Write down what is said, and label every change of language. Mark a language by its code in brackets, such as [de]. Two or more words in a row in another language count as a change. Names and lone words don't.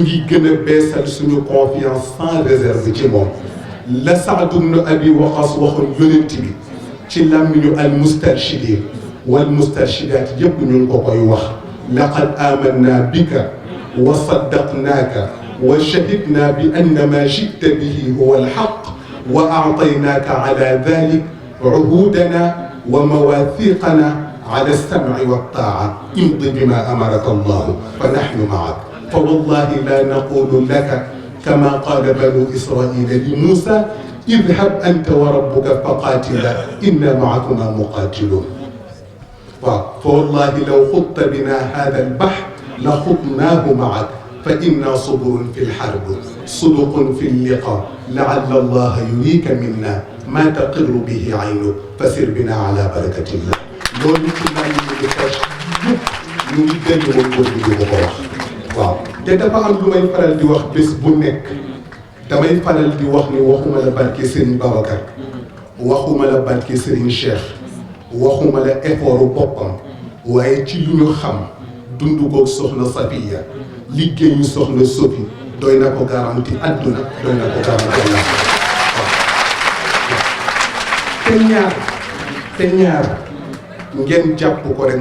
[wo] ngi gën a beesal suñu confiance [fr] sans réserve [wo] ci moom la Saad ibn Abi Waqas waxoon yonent bi ci làmmiñu [ar] المسترشدين والمسترشدات [wo] yëpp ñu ngi ko koy wax [ar] لقد آمنا بك وصدقناك وشهدنا أن ما جئت به هو الحق وأعطيناك على ذلك عهودنا ومواثيقنا على السمع والطاعة امض بما أمرك الله فنحن معك فوالله لا نقول لك كما قال بنو إسرائيل لموسى اذهب أنت وربك فقاتلا إنا معكما مقاتلون فوالله لو خضت بنا هذا البحر لخضناه معك فإنا صبر في الحرب صدق في اللقاء لعل الله يريك منا ما تقر به عينك فسر بنا على بركة الله [wo] loolu ci maa ngi leen di fas yëpp ñu ngi gën a woon góor gi di ko wax waaw te dafa am lu may faral di wax bés bu nekk damay faral di wax ni waxuma la barke Serigne Babacar waxuma la barke Serigne Cheikh waxuma la effort boppam waaye ci lu ñu xam dund ko soxna Safiya liggéeyu soxna Sofi doy na ko garanti àdduna doy na ko garanti la waaw te ñaar ngeen jàpp ko rek